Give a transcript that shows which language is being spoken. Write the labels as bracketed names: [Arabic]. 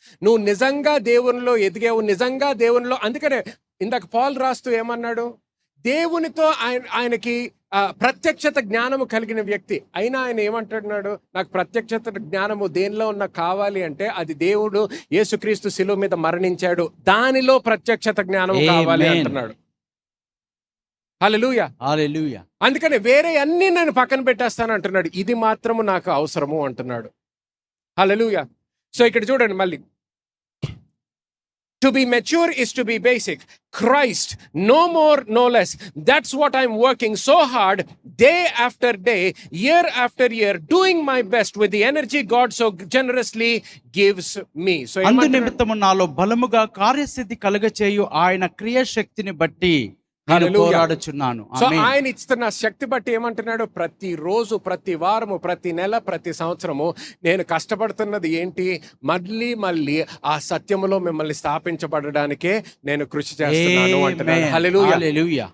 [Telugu] నువ్వు నిజంగా దేవునిలో ఎదిగావు, నిజంగా దేవునిలో. అందుకనే ఇందాక పౌలు రాస్తూ ఏమన్నాడు, దేవునితో ఆయనకి ప్రత్యక్షత జ్ఞానము కలిగిన వ్యక్తి అయినా ఆయన ఏమంటున్నాడు, నాకు ప్రత్యక్షత జ్ఞానము దేనిలో ఉన్న కావాలి అంటే అది దేవుడు యేసుక్రీస్తు శిలువ మీద మరణించాడు, దానిలో ప్రత్యక్షత జ్ఞానం కావాలి అంటున్నాడు. హల్లెలూయా. హల్లెలూయా. అందుకని వేరే అన్ని నేను పక్కన పెట్టేస్తాను అంటున్నాడు, ఇది మాత్రము నాకు అవసరము అంటున్నాడు. హల్లెలూయా. సో ఇక్కడ చూడండి మళ్ళీ, [English] to be mature is to be basic. Christ, no more, no less. That's what I'm working so hard, day after day, year after year, doing my best with the energy God so generously gives me. So [Telugu] అందు నిమిత్తము నాలో బలముగా కార్యసిద్ధి కలుగచేయు ఆయన క్రియాశక్తిని బట్టి పోరాడుచున్నాను. So ఆయన ఇస్తున్న శక్తి బట్టి ఏమంటున్నాడు, ప్రతిరోజు, ప్రతి వారము, ప్రతి నెల, ప్రతి సంవత్సరము నేను కష్టపడుతున్నది ఏంటి, మళ్ళీ మళ్ళీ ఆ సత్యములో మిమ్మల్ని స్థాపించబడడానికే నేను కృషి చేస్తున్నాను అంటున్నాడు. హల్లెలూయా.